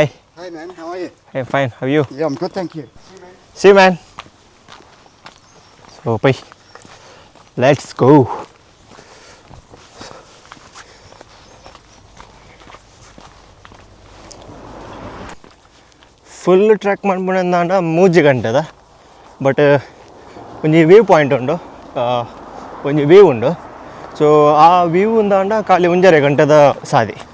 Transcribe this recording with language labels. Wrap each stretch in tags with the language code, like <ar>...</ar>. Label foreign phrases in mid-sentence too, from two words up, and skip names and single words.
<en>Hi man, how are you? Hey, fine. How are you? Yeah, I'm good, thank you. See you, man. So, bye. Let's go. full track</en> <tcy>ಮಾಡ್ಬಿಡಂದ 3 ಗಂಟೆದ ಬಟ್ ಒಂಜಿ</tcy> <en>view point</en> <tcy>ಉಂಡು ಒಂಜಿ ವ್ಯೂ ಉಂಡು ಸೊ ಆ ವ್ಯೂ ಉಂದಾಂಡ ಖಾಲಿ 1.5 ಗಂಟೆದ ಸಾದಿ</tcy>